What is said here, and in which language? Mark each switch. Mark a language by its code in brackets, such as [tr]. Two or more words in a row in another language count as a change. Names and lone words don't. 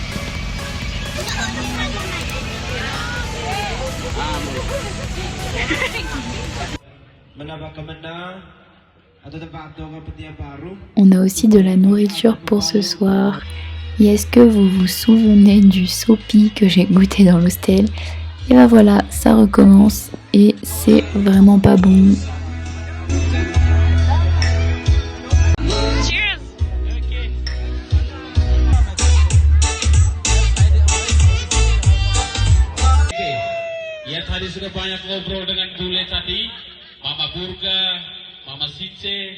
[fr] On a aussi de la nourriture pour ce soir. Et est-ce que vous vous souvenez du sopi que j'ai goûté dans l'hostel? Et ben voilà, ça recommence et c'est vraiment pas bon. [id] Tadi sudah banyak ngobrol dengan Bule tadi, Mama Burga, Mama Sice.